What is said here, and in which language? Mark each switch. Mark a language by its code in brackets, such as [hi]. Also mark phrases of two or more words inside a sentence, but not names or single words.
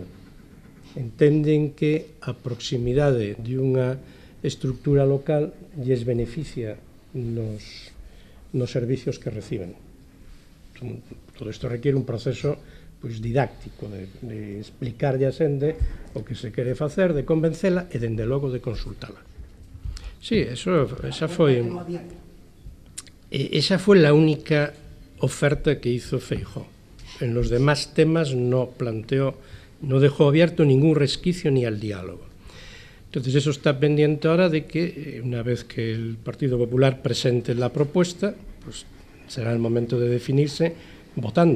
[gl] Entenden que a proximidade de unha estructura local lles beneficia nos servicios que reciben. Todo isto requiere un proceso didáctico de explicarlle a xente o que se quere facer, de convencela e, dende logo, de consultala. [es] Sí, esa foi la única oferta que hizo Feijóo. En los demás temas no dejó abierto ningún resquicio ni al diálogo. Entonces eso está pendiente ahora de que, una vez que el Partido Popular presente la propuesta, pues será el momento de definirse votando.